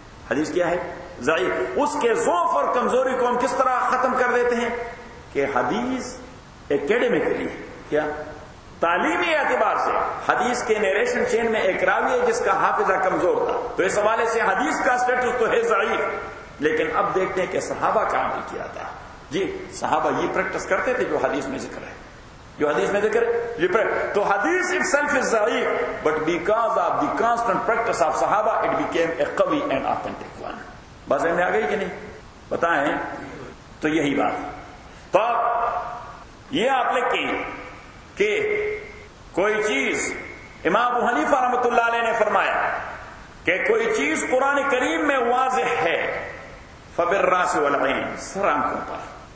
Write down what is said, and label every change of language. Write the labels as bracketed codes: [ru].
[ur] حدیث کیا ہے؟ ضعیف. اس کے ضعف اور کمزوری کو ہم کس طرح ختم کر دیتے ہیں کہ حدیث اکیڈمیکلی، کیا تعلیمی اعتبار سے، حدیث کے نیریشن چین میں ایک راوی ہے جس کا حافظہ کمزور تھا، تو اس حوالے سے حدیث کا سٹیٹس تو ہے ضعیف، لیکن اب دیکھتے ہیں کہ صحابہ کا عمل کیا تھا، جی صحابہ یہ پریکٹس کرتے تھے جو حدیث میں ذکر ہے, جو حدیث میں ذکر ہے. [en] تو حدیث itself is ضعیف, but because of the constant practice of صحابہ it became a قوی and authentic one. [ur] بس ذہن میں آ گئی کہ نہیں بتائیں؟ تو یہی بات. تو یہ آپ لکھیں کہ کوئی چیز, امام ابو حنیفہ رحمۃ اللہ علیہ نے فرمایا کہ کوئی چیز قرآن کریم میں واضح ہے [ar] فبالراس والعین, [ur] سر آنکھوں پر.